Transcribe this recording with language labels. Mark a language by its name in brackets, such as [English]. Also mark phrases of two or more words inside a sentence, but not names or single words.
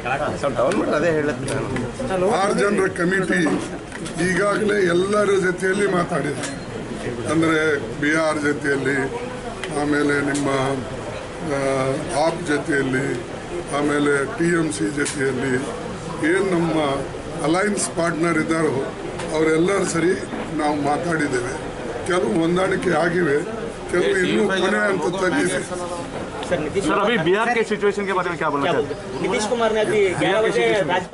[Kannada] 6 ಜನರ ಕಮಿಟಿ ಈಗಾಗಲೇ ಎಲ್ಲರ ಜೊತೆಯಲ್ಲಿ ಮಾತಾಡಿದೆ ಅಂದರೆ ಬಿಹಾರ್ ಜೊತೆಯಲ್ಲಿ ಆಮೇಲೆ ನಿಮ್ಮ ಆಪ್ ಜೊತೆಯಲ್ಲಿ ಆಮೇಲೆ TMC ಜೊತೆಯಲ್ಲಿ ಏನು ನಮ್ಮ [English] alliance partner [Kannada] ಇದ್ದಾರೋ ಅವರೆಲ್ಲರೂ ಸರಿ ನಾವು ಮಾತಾಡಿದ್ದೇವೆ ಕೆಲವು ಹೊಂದಾಣಿಕೆ ಆಗಿವೆ ಕೆಲವು ಇನ್ನೂ ಕೊನೆ ಹಂತದಲ್ಲಿ [Hindi] सर अभी बिहार के सिचुएशन के बारे में क्या बोलना चाहते हैं? नीतीश कुमार ने अभी 11 बजे